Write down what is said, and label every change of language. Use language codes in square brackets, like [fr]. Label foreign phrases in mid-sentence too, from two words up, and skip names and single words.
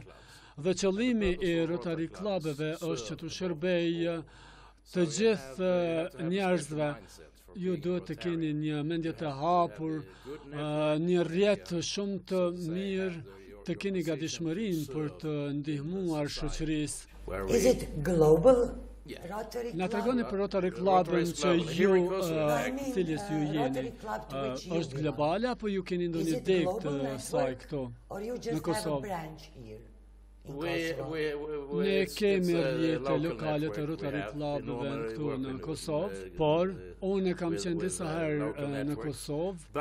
[sq] Dhe qëllimi i Rotary Clubeve është që të shërbej të gjithë njerëzve. Ju duhet të keni një mendje të hapur, një rrjet shumë të mirë, të keni gatishmërinë për të ndihmuar shoqërisë. [en] Is it global? [sq] Na tregoni për Rotary Clubin që ju, cilës ju jeni, është globale apo ju keni ndonjë deg të saj këtu në Kosovë? Ne kemi rrjete lokale të Rotary Clubeve këtu në Kosovë, por unë kam qenë disa herë në Kosovë.